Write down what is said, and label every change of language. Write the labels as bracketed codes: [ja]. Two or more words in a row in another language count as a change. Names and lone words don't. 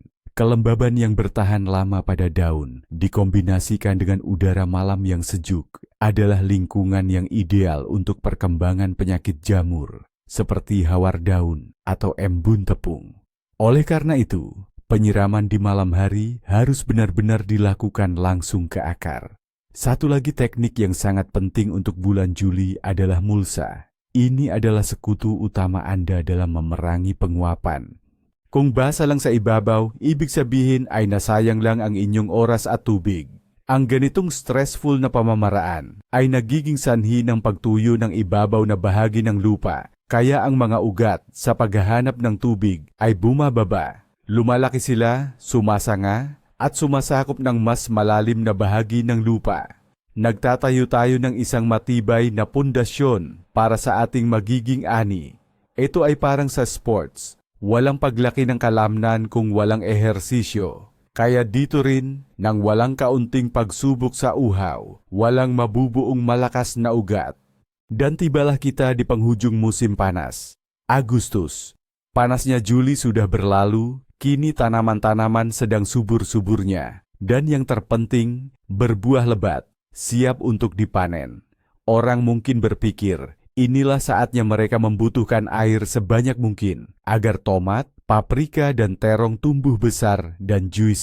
[id] Kelembaban yang bertahan lama pada daun, dikombinasikan dengan udara malam yang sejuk, adalah lingkungan yang ideal untuk perkembangan penyakit jamur, seperti hawar daun atau embun tepung. Oleh karena itu, penyiraman di malam hari harus benar-benar dilakukan langsung ke akar. Satu lagi teknik yang sangat penting untuk bulan Juli adalah mulsa. Ini adalah sekutu utama Anda dalam memerangi penguapan. [tl] Kung basa lang sa ibabaw, ibig sabihin ay nasayang lang ang inyong oras at tubig. Ang ganitong stressful na pamamaraan ay nagiging sanhi ng pagtuyo ng ibabaw na bahagi ng lupa. Kaya ang mga ugat sa paghahanap ng tubig ay bumababa. Lumalaki sila, sumasanga, at sumasakop ng mas malalim na bahagi ng lupa. Nagtatayo tayo ng isang matibay na pundasyon para sa ating magiging ani. Ito ay parang sa sports. Walang paglaki ng kalamnan kung walang ehersisyo. Kaya dito rin, nang walang kaunting pagsubok sa uhaw, walang mabubuong malakas na ugat. [id] Dan tibalah kita di penghujung musim panas, Agustus. Panasnya Juli sudah berlalu, kini tanaman-tanaman sedang subur-suburnya. Dan yang terpenting, berbuah lebat, siap untuk dipanen. Orang mungkin berpikir, inilah saatnya mereka membutuhkan air sebanyak mungkin, agar tomat, paprika, dan terong tumbuh besar dan juicy.